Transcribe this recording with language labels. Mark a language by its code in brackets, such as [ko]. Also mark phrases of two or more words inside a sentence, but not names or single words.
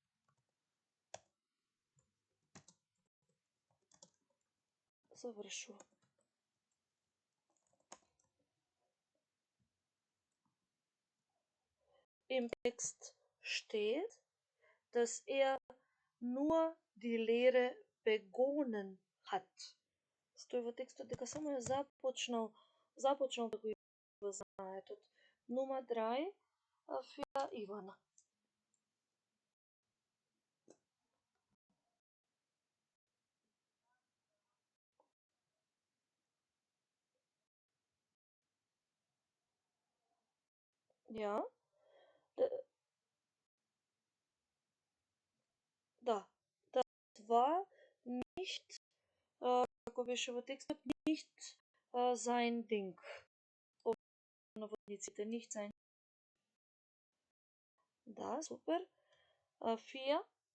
[mk] Завршува. [de] Im Text steht, dass er nur die Lehre begonnen hat. [mk] Стои во текстот дека само ја започнал да го изучува знаетот. [de] Nummer 3 für Ивана. Ja. [mk] Да. [de] Das war nicht, [mk] како беше во текстот, [de] nicht sein Ding. [mk] Наводниците, [de] nicht sein. [mk] Да, супер. 4.